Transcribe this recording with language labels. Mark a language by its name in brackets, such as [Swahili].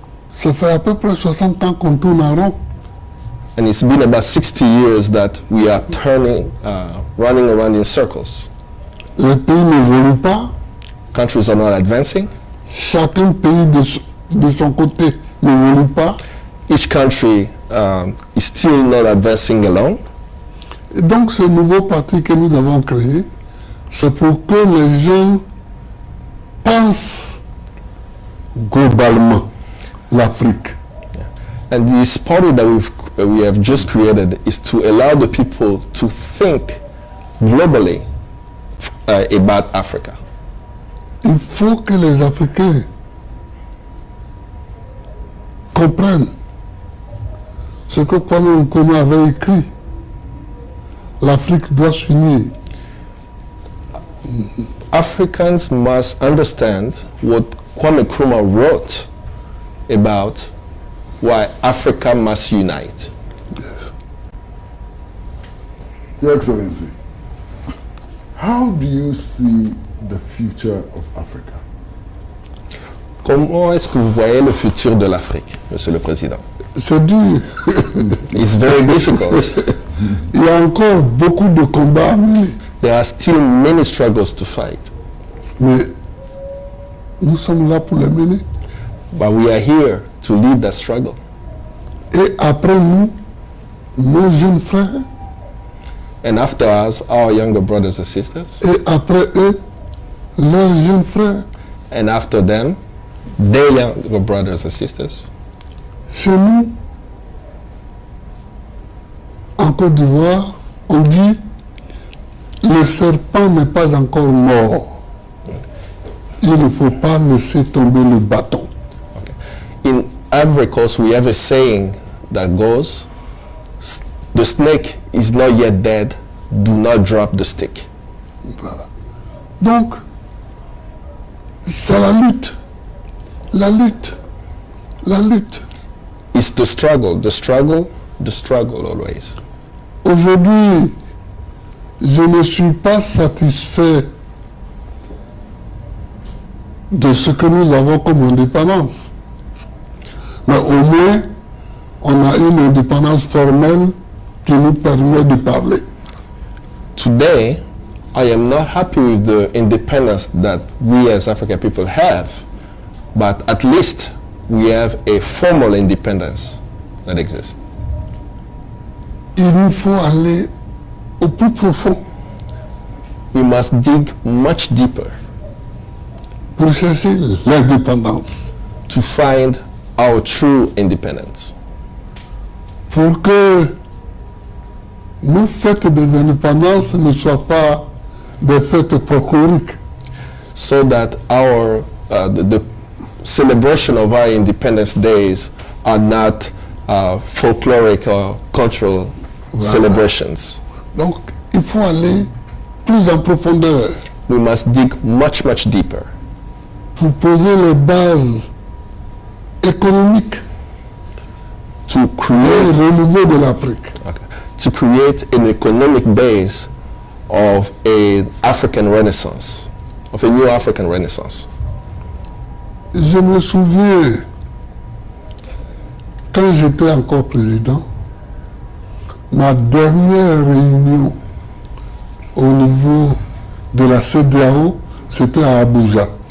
[French] Ça fait à peu près 60 ans qu'on tourne en rond. [English] And it's been about 60 years that we are running around in circles. [French] Les pays n'évoluent pas. [English] Countries are not advancing. [French] Chacun pays de son côté n'évolue pas. [English] Each country is still not advancing alone. [French] Et donc ce nouveau parti que nous avons créé, c'est pour que les gens pensent globalement l'Afrique. [English] And this party that we have just created is to allow the people to think globally about Africa. [French] Il faut que les Africains comprennent ce que Kwame Nkrumah avait écrit. L'Afrique doit s'unir. [English] Africans must understand what Kwame Nkrumah wrote about why Africa must unite. Your Excellency, how do you see the future of Africa? [French] Comment est-ce que vous voyez le futur de l'Afrique, Monsieur le Président? C'est dur. [English] It's very difficult. [French] Il y a encore beaucoup de combats à mener. [English] There are still many struggles to fight, [French] Mais nous sommes là pour les mener. [English] but we are here to lead that struggle. [French] Et après nous, nos jeunes frères, [English] And after us, our younger brothers and sisters, [French] et après eux, leurs jeunes frères. [English] And after them, their younger brothers and sisters. [French] Chez nous, en Côte d'Ivoire, on dit le serpent n'est pas encore mort. Il ne faut pas laisser tomber le bâton. [English] In Ivory Coast, we have a saying that goes, the snake is not yet dead, do not drop the stick. [French] Voilà. Donc, c'est la lutte. La lutte. La lutte. [English] It's the struggle, the struggle, the struggle always. [French] Aujourd'hui, je ne suis pas satisfait de ce que nous avons comme indépendance. Mais au moins, on a une indépendance formelle qui nous permet de parler. [English] Today, I am not happy with the independence that we as African people have, but at least we have a formal independence that exists. [French] Il nous faut aller au plus profond [English] We must dig much deeper [French] pour chercher l'indépendance, [English] to find our true independence, [French] pour que nos fêtes des indépendances ne soient pas des fêtes folkloriques, [English] so that our the celebration of our Independence Days are not folkloric or cultural celebrations. [French] Donc, il faut aller plus en profondeur [English] We must dig much, much deeper [French] pour poser les bases économiques [English] to [French] et [English] create, [French] renouveau de l'Afrique. [English] to create an economic base of an African Renaissance, of a new African Renaissance. [French] Je me souviens, quand j'étais encore président, ma dernière réunion au niveau de la CEDEAO, c'était à Abuja.